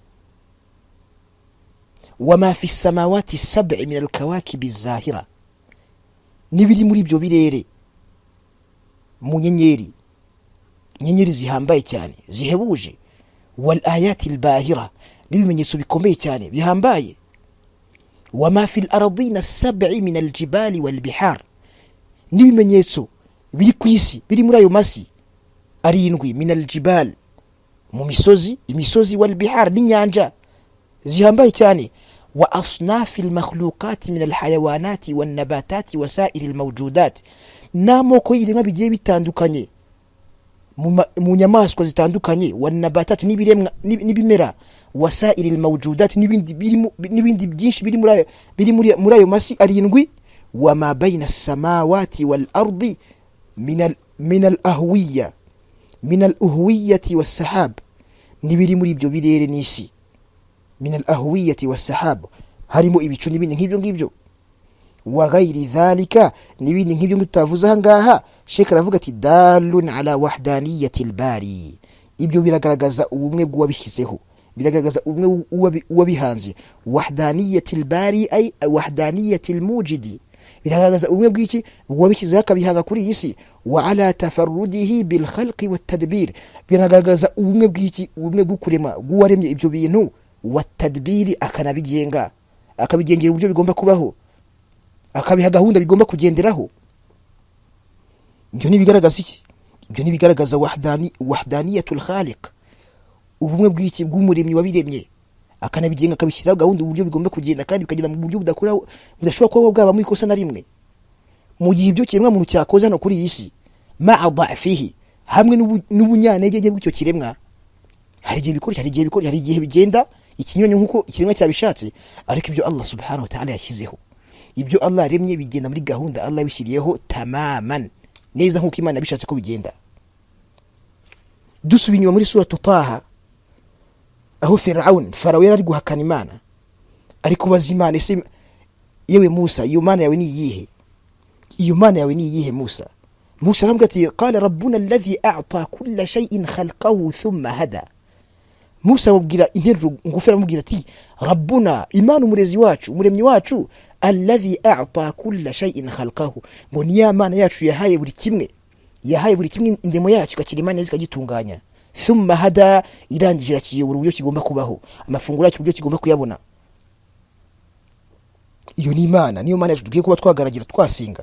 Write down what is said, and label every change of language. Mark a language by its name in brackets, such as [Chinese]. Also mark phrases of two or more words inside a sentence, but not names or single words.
[Arabic] وما في سماوات سبع من الكواكب زاهرة, [Kinyarwanda] nibiri muri ibyo birere mu nyenyeri zihambaye cyane zihebuje, [Arabic] والآيات الباهرة, [Kinyarwanda] n'ibimenyetso bikomeye cyane bihambaye. [Arabic] وما في الأرضين السبع من الجبال والبحار, [Kinyarwanda] n'ibimenyetso biri ku isi biri muri ayo masi arindwi, [Arabic] من الجبال, [Kinyarwanda] mu imisozi, [Arabic] والبحار, [Kinyarwanda] n'inyanja zihambaye cyane. [Arabic] وأصناف المخلوقات من الحيوانات والنباتات وسائر الموجودات, [Kinyarwanda] n'amoko y'ibiremwa bigiye bitandukanye mu nyamaswa zitandukanye, [Arabic] والنباتات, [Kinyarwanda] n'ibimera, [Arabic] وسائر الموجودات, [Kinyarwanda] n'ibindi byinshi biri muri ayo masi arindwi. [Arabic] وما بين السماوات والأرض من الأهوية والسحاب, [Kinyarwanda] nibiri muri ibyo birere n'isi, [Arabic] من الأهوية والسحاب, [Kinyarwanda] harimo ibicu n'ibindi nk'ibyo ngibyo. [Arabic] وغير ذلك, [Kinyarwanda] n'ibindi nk'ibyo tutavuze aha ngaha. Sheikh aravuga ati [Arabic] دال على وحدانية الباري, [Kinyarwanda] ibyo biragaragaza ubumwe bw'uwabishyizeho, biragaragaza ubumwe uwabihanze. [Arabic] وحدانية الباري أي وحدانية الموجد, [Kinyarwanda] biragaragaza ubumwe bw'iki uwabishyizeho akabihanga kuri iyi si. [Arabic] وعلى تفرده بالخلق والتدبير, [Kinyarwanda] biragaragaza ubumwe bw'iki ubumwe bw'ukurema bw'uwaremye ibyo bintu, [Arabic] والتدبير, [Kinyarwanda] akanabigengera uburyo bigomba kubaho, akabiha gahunda bigomba kugenderaho. ibyo nibigaragaza iki? ibyo nibigaragaza [Arabic] وحدانية الخالق, [Kinyarwanda] ubumwe bw'iki bw'umuremyi wabiremye, akanabigenga akabishyiraho gahunda uburyo bigomba kugenda, kandi bikagenda mu buryo budashobora kuba bwaba mu ikosa na rimwe. mu gihe ibyo kiremwa muntu cyakoze hano kuri iyi si, [Arabic] مع ضعفه, [Kinyarwanda] hamwe n'ubunyantege bw'icyo kiremwa, hari igihe bigenda ikinyonyo nk'uko ikiremwa cyabishatse, ariko ibyo [Arabic] الله سبحانه وتعالى [Kinyarwanda] yashyizeho, ibyo Allah yaremye bigenda muri gahunda Allah yabishyiriyeho tamaman, neza nk'uko Imana yabishatse ko bigenda. dusubiye inyuma muri suratu Taha, aho Farawo yari guhakana Imana, ariko baza Imana, ese yewe Musa, iyo Mana yawe ni iyihe? Musa aramubwira ati [Arabic] قال ربنا الذي أعطى كل شيء خلقه ثم هدى. [Kinyarwanda] Musa amubwira interuro ngufi, aramubwira ati rabbuna, Imana umuremyi wacu, [Arabic] الذي أعطى كل شيء خلقه, [Kinyarwanda] ngo ni ya Mana yacu yahaye buri kimwe indemo yacu, ikakirema neza ikagitunganya. [Arabic] ثم هدى, [Kinyarwanda] irangije irakiyobora uburyo kigomba kubaho, amafunguro yacu uburyo kigomba kuyabona. iyo ni Imana, niyo Mana yacu tugiye kuba twagaragira twasinga.